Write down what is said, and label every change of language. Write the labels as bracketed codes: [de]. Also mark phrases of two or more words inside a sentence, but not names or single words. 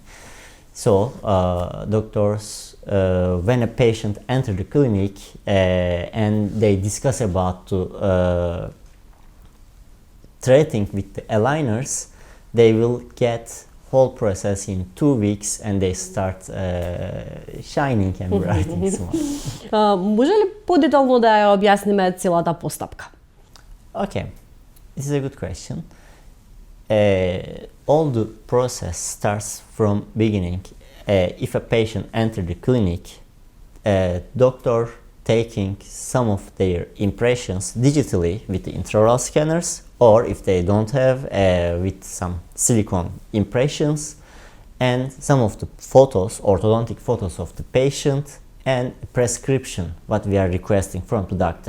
[en] So doctors, when a patient enters the clinic and they discuss about treating with the aligners, they will get whole process in 2 weeks and they start shining and writing small. [mk] Може ли подетално да ја објасниме целата постапка? [en] Okay, this is a good question. All the process starts from beginning. If a patient enters the clinic, doctor taking some of their impressions digitally with the intraoral scanners, or if they don't have, with some silicone impressions, and some of the photos, orthodontic photos of the patient, and prescription what we are requesting from the doctor.